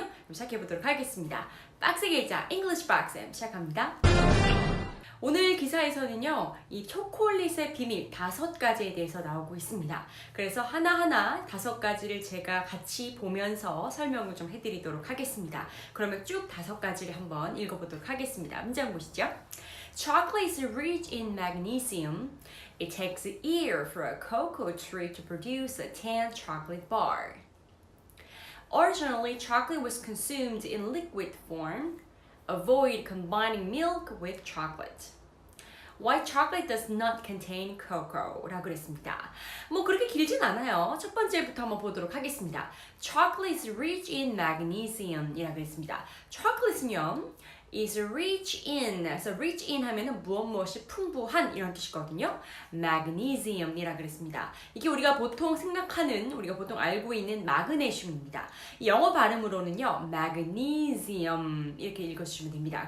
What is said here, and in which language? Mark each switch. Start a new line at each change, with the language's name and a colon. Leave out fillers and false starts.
Korean: 그럼 시작해보도록 하겠습니다. 박스 계좌 English 박스 시작합니다. 오늘 기사에서는요, 이 초콜릿의 비밀 5가지에 대해서 나오고 있습니다. 그래서 하나하나 5가지를 제가 같이 보면서 설명을 좀 해드리도록 하겠습니다. 그러면 쭉 5가지를 한번 읽어보도록 하겠습니다. 문장 보시죠.
English: Chocolate is rich in magnesium. It takes a year for a cocoa tree to produce a tan chocolate bar. Originally, chocolate was consumed in liquid form. Avoid combining milk with chocolate. White chocolate does not contain cocoa
Korean: 라고 그랬습니다. 뭐 그렇게 길진 않아요. 첫 번째부터 한번 보도록 하겠습니다.
English: Chocolate is rich in magnesium
Korean: 이라고 그랬습니다. chocolate는요, is rich in, 그래서 rich in 하면은 무엇이 풍부한 이런 뜻이거든요. magnesium이라 그랬습니다. 이게 우리가 보통 생각하는, 우리가 보통 알고 있는 마그네슘입니다. 영어 발음으로는요, magnesium 이렇게 읽어주시면 됩니다.